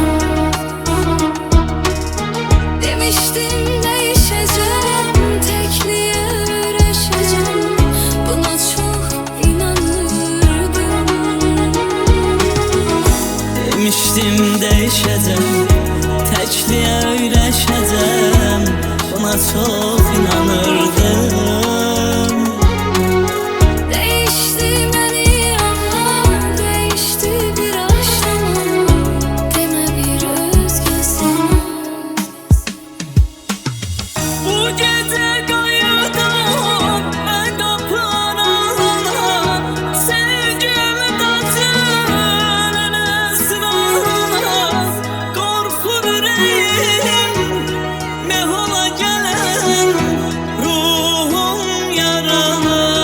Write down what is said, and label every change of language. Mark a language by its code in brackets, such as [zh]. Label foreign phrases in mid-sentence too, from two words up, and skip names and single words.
[az] Demişdim dəyişəcəm, təkliyə öyrəşəcəm, buna çox inanırdım. Demişdim dəyişəcəm, təkliyə öyrəşəcəm, buna çox inanırdım. [tr] Değişti beni anla, değişti bir aşkım, deme bir özgesin. [az] Bu gecə qayıdım mən qapılara, sevgim daşınır əsrara. Qorxur ürəyim mehola gələn ruhum yaralana.